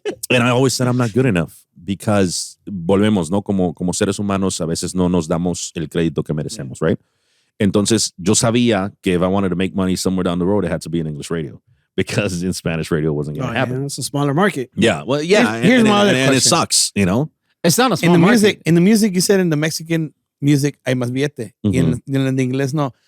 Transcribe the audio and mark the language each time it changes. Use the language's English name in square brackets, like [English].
[English] And I always said I'm not good enough because [Spanish] volvemos, ¿no? Como seres humanos a veces no nos damos el crédito que merecemos, [English] right? [Spanish] Entonces yo sabía que [English] if I wanted to make money somewhere down the road, it had to be in English radio because in Spanish radio wasn't going to happen. Yeah, it's a smaller market. Yeah, well, yeah. Here's my other and it question. sucks, you know? It's not a small In the market. music, you said in the Mexican music, [Spanish] hay más billete. [English] In the English, no.